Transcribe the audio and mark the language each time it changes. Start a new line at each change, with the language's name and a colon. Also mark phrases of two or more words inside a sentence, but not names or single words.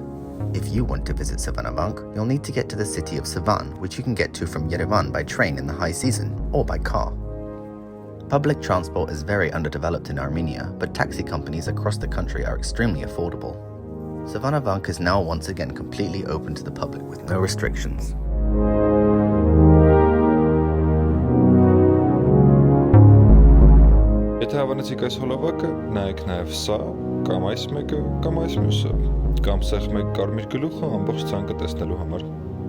English: If you want to visit Sevanavank, you'll need to get to the city of Sevan, which you can get to from Yerevan by train in the high season, or by car. Public transport is very underdeveloped in Armenia, but taxi companies across the country are extremely affordable. Sevanavank is now once again completely open to the public with no restrictions.
Armenian: Եթե հավանեցիք այս հոլովակը, նայեք նաև սա, կամ այս մեկը, կամ այս մյուսը, կամ սեղ մեկ կարմիր գլուխը ամբողջ ցանկը տեսնելու համար։